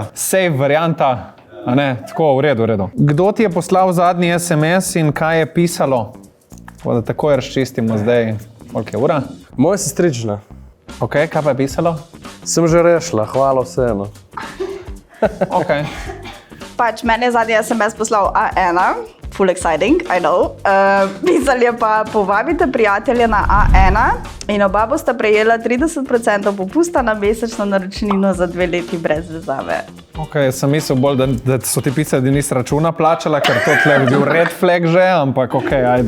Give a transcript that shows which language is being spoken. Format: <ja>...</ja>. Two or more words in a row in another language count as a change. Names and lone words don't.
<sl>Safe varianta, a ne, tako, v redu. Kdo ti je poslal zadnji SMS in kaj je pisalo? Da takoj razčistimo zdaj, koliko je ura? Moja sestrična. Ok, kaj pa je pisalo? Sem že rešila, hvala vseeno. Ok. Pač meni je zadnji SMS poslal A1,</sl> <en>full exciting, I know.</en> <sl>Pisal je pa, povabite prijatelje na A1 in oba bosta prejela 30% popusta na mesečno naročnino za 2 leti brez vezave. Ok, sem mislil bolj, da so ti pisali, da nisi računa plačala, ker to tle bi bil</sl> <en>red flag</en> <sl>že, ampak ok, ajde.</sl>